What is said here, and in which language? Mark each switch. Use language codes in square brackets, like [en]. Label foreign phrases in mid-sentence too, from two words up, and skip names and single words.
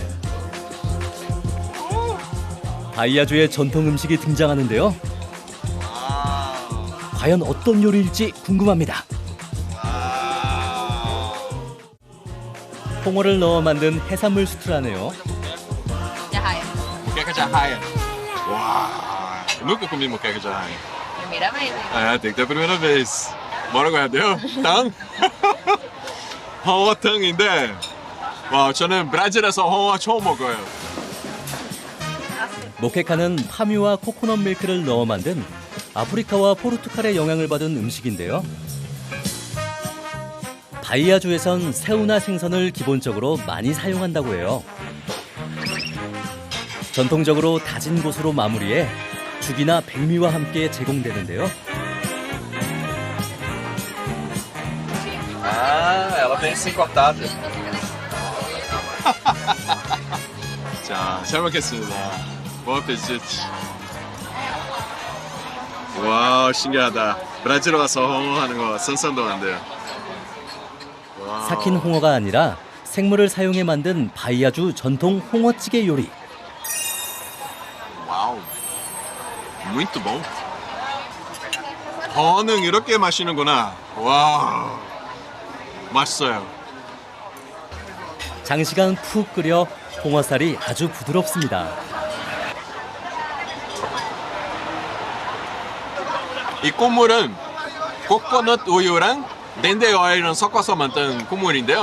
[ko] 바이아주의 전통 음식이 등장하는데요. 과연 어떤 요리일지 궁금합니다. 홍어를 넣어 만든 해산물 스튜라네요. [pt] Jarraia. Moqueca de arraia. Uau! Eu nunca comi moqueca de arraia. Primeira vez, hein? É, tem que ter a primeira vez. [ko] 뭐라고 해야 돼요? 탕? 홍어탕인데 와, 저는 브라질에서 홍어 처음 먹어요. 모케카는 파뮤와 코코넛 밀크를 넣어 만든 아프리카와 포르투갈의 영향을 받은 음식인데요. 바이아주에선 새우나 생선을 기본적으로 많이 사용한다고 해요. 전통적으로 다진 곳으로 마무리해 죽이나 백미와 함께 제공되는데요. [pt] Ah, ela vem assim cortada. [ko] 자, 잘 먹겠습니다. [pt] Bom apetite. [ko] 와, 신기하다. 브라질 와서 홍어 하는 거 상상도 안 돼요. 와우. 삭힌 홍어가 아니라 생물을 사용해 만든 바이아주 전통 홍어찌개 요리. 와우. [pt] Muito bom. [ko] 홍어는 이렇게 마시는구나. 와. 맛있어요. 장시간 푹 끓여 홍어살이 아주 부드럽습니다. 이 국물은 코코넛 우유랑 덴데 오일을 섞어서 만든 국물인데요.